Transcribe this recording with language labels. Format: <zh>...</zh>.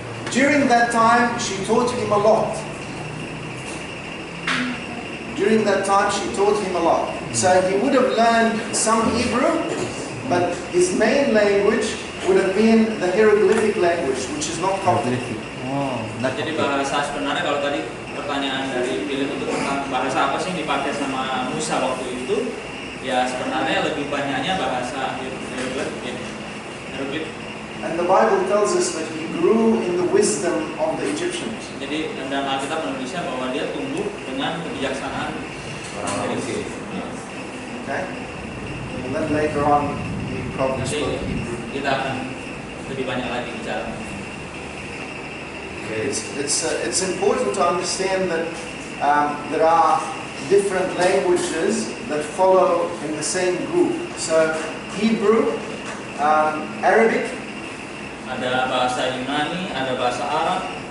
<en>During that time, she taught him a lot. During that time, she taught him a lot. So he would have learned some Hebrew, but his main language would have been the hieroglyphic language, which is not Coptic. Oh,</en> <id>Jadi bahasa sebenarnya kalau tadi pertanyaan dari Philip itu tentang bahasa apa sih yang dipakai sama Musa waktu itu, ya sebenarnya lebih banyaknya bahasa hieroglif.</id> <en>And the Bible tells us that he grew in the wisdom of the Egyptians.</en> <id>Jadi dalam Alkitab menulisnya bahwa dia tumbuh dengan kebijaksanaan orang Mesir.</id> <en>Okay? And then later on, he probably</en> <id>Nanti</id> <en>spoke Hebrew.</en> <id>kita akan lebih banyak lagi bicara.</id> <en>It's important to understand that there are different languages that follow in the same group. So Hebrew, Arabic,</en> <id>Ada bahasa Yunani, ada bahasa Arab.</id>